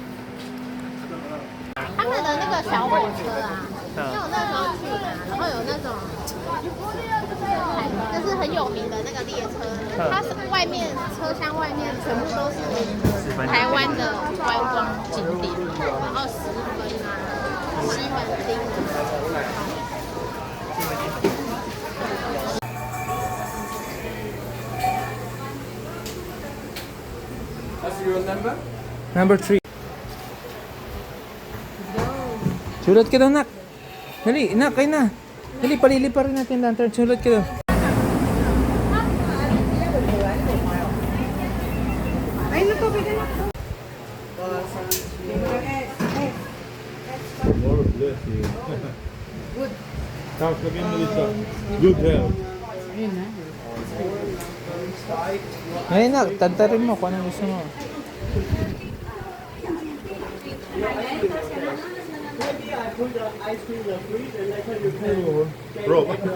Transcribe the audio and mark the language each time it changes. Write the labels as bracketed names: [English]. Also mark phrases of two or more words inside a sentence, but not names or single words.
[Chinese] 他们的那个小火车啊，因为我那时候去嘛，然后有那种，就是很有名的那个列车，它是外面车厢外面全部都是台湾的观光景点，然后十分啊、西门町。 [English] Number 3. [Filipino] Sulat ka daw, nak. Dali, nak, kayo na. Dali, palilipa rin natin lantern. Sulat ka daw. [English] Lord bless you. Good. [Filipino] Tapos lagyan mo dito. [English] Good health. [Filipino] Ngayon, nak, tantarin mo kung anong gusto mo. Rob.